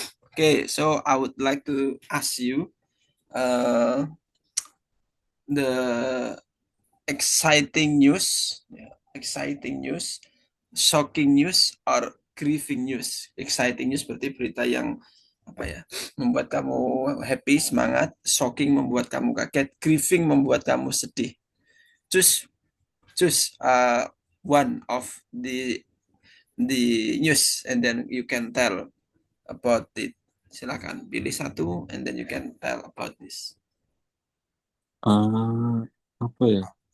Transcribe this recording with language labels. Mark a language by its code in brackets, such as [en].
[en] Okay, so I would like to ask you uh, the exciting news, yeah, exciting news, shocking news, or grieving news. [id] Exciting news berarti berita yang apa ya, membuat kamu happy, semangat. Shocking membuat kamu kaget. Grieving membuat kamu sedih. [en] Choose, choose one of the news, and then you can tell about it. [id] Silakan pilih satu, [en] and then you can tell about this. [id] Apa ya?